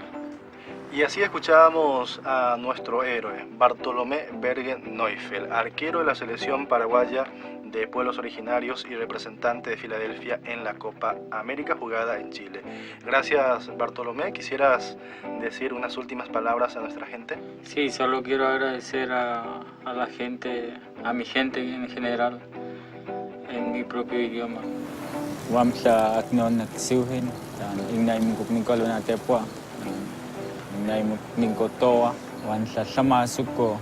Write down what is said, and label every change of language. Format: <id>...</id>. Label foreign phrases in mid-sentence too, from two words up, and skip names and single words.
<es>Y así escuchábamos a nuestro héroe, Bartolomé Bergen Neufeld, arquero de la selección paraguaya de pueblos originarios y representante de Filadelfia en la Copa América jugada en Chile. Gracias, Bartolomé. ¿Quisieras decir unas últimas palabras a nuestra gente? Sí, solo quiero agradecer a la gente, a mi gente en general, en mi propio idioma.</es> <cag>Wamsa aknon natsiuhin, ingnay muknikol na tepwa, ingnay muknikotoa, wansa samasuko.</cag>